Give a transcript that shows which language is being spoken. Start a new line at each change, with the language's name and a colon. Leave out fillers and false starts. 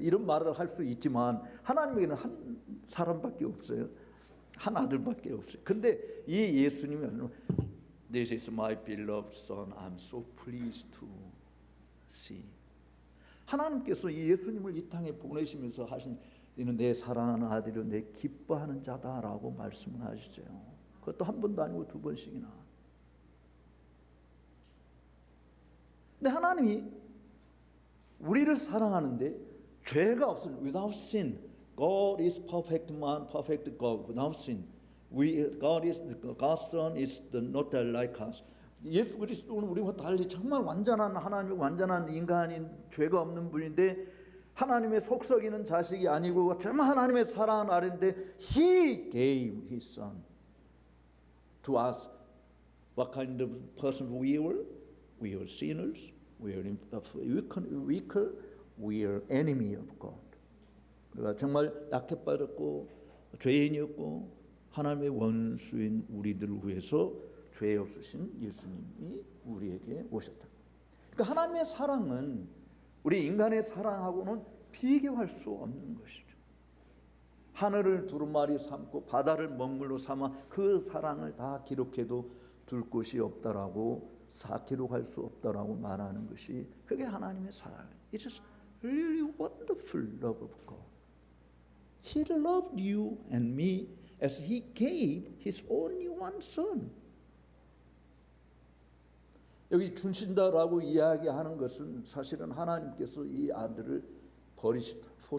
Korean: 이런 말을 할 수 있지만 하나님에게는 한 사람밖에 없어요. 한 아들밖에 없어요. 근데 이 예수님은
English: This is my beloved son. I'm so pleased to see.
Korean: 하나님께서 이 예수님을 이 땅에 보내시면서 하신 이는 내 사랑하는 아들이요 내 기뻐하는 자다라고 말씀을 하시죠. 그것도 한 번도 아니고 두 번씩이나. 근데 하나님이 우리를 사랑하는데 죄가 없으니
English: without sin, God is perfect man, perfect God. Without sin, God's Son is not like us.
Korean: 예수 그리스도는 우리와 달리 정말 완전한 하나님이고 완전한 인간인 죄가 없는 분인데 하나님의 속썩이는 자식이 아니고 정말 하나님의 사랑하는 아들인데
English: He gave His Son to us. What kind of person we were? We were sinners. We were weaker. We are enemy of God.
Korean: 우리가 정말 약해빠졌고 죄인이었고 하나님의 원수인 우리들을 위해서 죄 없으신 예수님이 우리에게 오셨다. 그러니까 하나님의 사랑은 우리 인간의 사랑하고는 비교할 수 없는 것이죠. 하늘을 두루마리 삼고 바다를 먹물로 삼아 그 사랑을 다 기록해도 둘 곳이 없다라고 기록할 수 없다라고 말하는 것이 그게 하나님의 사랑이에요.
English: It is really wonderful love of God. He loved you and me as He gave His only one Son.
Korean: 여기 주신다라고 이야기하는 것은 사실은 하나님께서 이 아들을 버리시다.